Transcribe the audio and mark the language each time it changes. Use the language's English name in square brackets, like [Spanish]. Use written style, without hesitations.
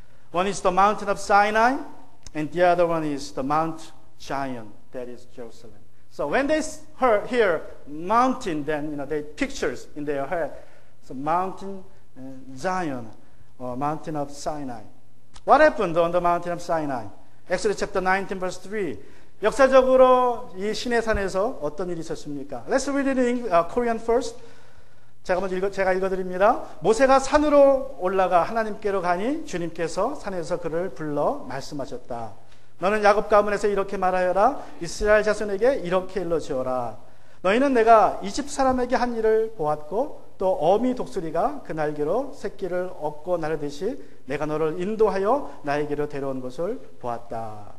[English] One is the mountain of Sinai, and the other one is the Mount Zion, that is Jerusalem. So when they hear mountain, then they pictures in their head. So mountain Zion, or mountain of Sinai. What happened on the mountain of Sinai? Exodus chapter 19, verse 3. [Korean] 역사적으로 이 시내산에서 어떤 일이 있었습니까? [English] Let's read it in Korean first. [Korean] 제가 읽어드립니다. 모세가 산으로 올라가 하나님께로 가니 주님께서 산에서 그를 불러 말씀하셨다. 너는 야곱 가문에서 이렇게 말하여라. 이스라엘 자손에게 이렇게 일러주어라. 너희는 내가 이집 사람에게 한 일을 보았고 또 어미 독수리가 그 날개로 새끼를 얻고 나르듯이 내가 너를 인도하여 나에게로 데려온 것을 보았다.